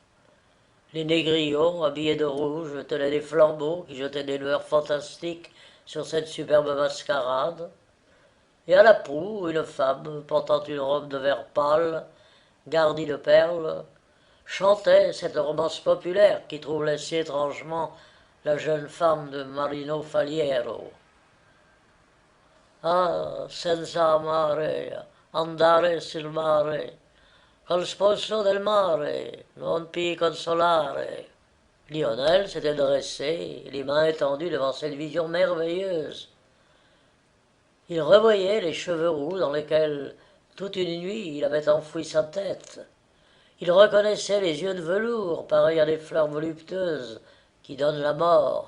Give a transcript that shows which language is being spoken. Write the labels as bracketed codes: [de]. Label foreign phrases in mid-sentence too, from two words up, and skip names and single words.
[fr] Les négrillons, habillés de rouge, tenaient des flambeaux qui jetaient des lueurs fantastiques sur cette superbe mascarade. Et à la proue, une femme, portant une robe de vert pâle, garnie de perles, chantait cette romance populaire qui troublait si étrangement la jeune femme de Marino Faliero. [it] Ah, senza amare, andare sul mare, col sposo del mare, non pi consolare. [fr] Lionel s'était dressé, les mains étendues devant cette vision merveilleuse. Il revoyait les cheveux roux dans lesquels, toute une nuit, il avait enfoui sa tête. Il reconnaissait les yeux de velours, pareils à des fleurs voluptueuses qui donnent la mort.